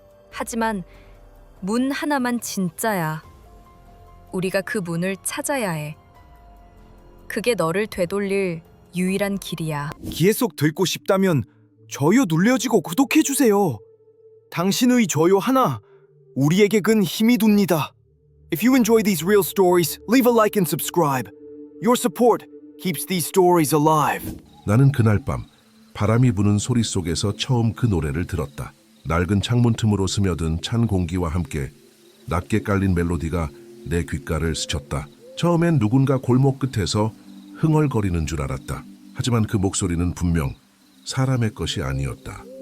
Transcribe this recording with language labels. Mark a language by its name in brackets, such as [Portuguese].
[Korean] 하지만 문 하나만 진짜야. 우리가 그 문을 찾아야 해. 그게 너를 되돌릴 유일한 길이야. 계속 듣고 싶다면 좋아요 눌러주고 구독해주세요. 당신의 좋아요 하나 우리에게 큰 힘이 됩니다. [English] If you enjoy these real stories, leave a like and subscribe. Your support keeps these stories alive. [Korean] 나는 그날 밤 바람이 부는 소리 속에서 처음 그 노래를 들었다. 낡은 창문 틈으로 스며든 찬 공기와 함께 낮게 깔린 멜로디가 내 귓가를 스쳤다. 처음엔 누군가 골목 끝에서 흥얼거리는 줄 알았다. 하지만 그 목소리는 분명 사람의 것이 아니었다.